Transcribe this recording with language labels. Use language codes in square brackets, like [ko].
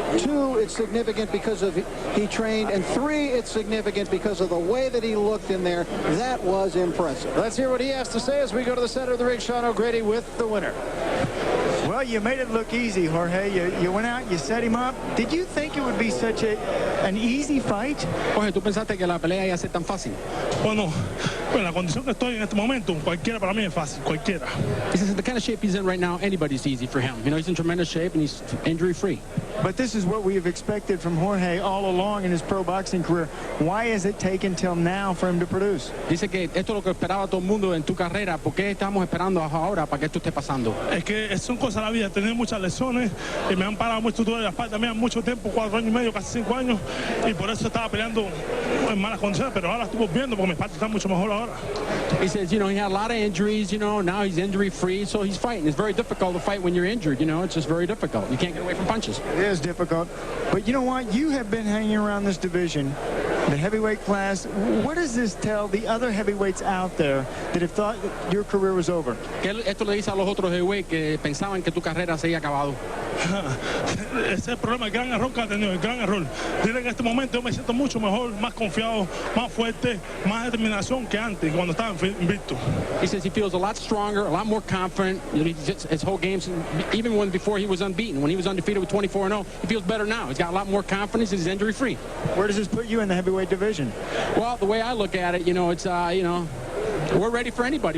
[en] Two, it's significant because of he trained. And three, it's significant because of the way that he looked in there. That was impressive. Let's hear what he has to say as we go to the center of the ring. Sean O'Grady with the winner. Well, you made it look easy, Jorge. You went out, you set him up. Did you think it would be such an easy fight? [es] Jorge, ¿tú pensaste que la pelea iba a ser tan fácil? Bueno, Bueno, la condición que estoy en este momento, cualquiera para mí es fácil, cualquiera. [en] He says the kind of shape he's in right now, anybody's easy for him. You know, he's in tremendous shape and he's injury-free. But this is what we have expected from Jorge all along in his pro boxing career. Why has it taken till now for him to produce? [es] Dice que esto es lo que esperaba todo el mundo en tu carrera. ¿Por qué estamos esperando ahora para que esto esté pasando? Es que son cosas de la vida. He tenido muchas lesiones y me han parado mucho todo de la espalda. Me han mucho tiempo, 4 años y medio, casi 5 años. Y por eso estaba peleando en malas condiciones. Pero ahora estuve viendo porque mi espalda está mucho mejor ahora. [en] He says, you know, he had a lot of injuries, you know, now he's injury-free, so he's fighting. It's very difficult to fight when you're injured, you know, it's just very difficult. You can't get away from punches. It is difficult. But you know what? You have been hanging around this division, the heavyweight class. What does this tell the other heavyweights out there that have thought that your career was over? [es] Esto le dice a los otros heavyweights que pensaban que tu carrera se había acabado. Ese es el problema, el gran error que ha tenido, el gran error. Dile que en este momento yo me siento mucho mejor, más confiado, más fuerte, más determinación que antes, cuando estaba invicto. [en] He says he feels a lot stronger, a lot more confident. You know, his whole games, even when before he was unbeaten, when he was undefeated with 24-0, he feels better now. He's got a lot more confidence and he's injury-free. Where does this put you in the heavyweight division? Well, the way I look at it, you know, it's, you know, we're ready for anybody.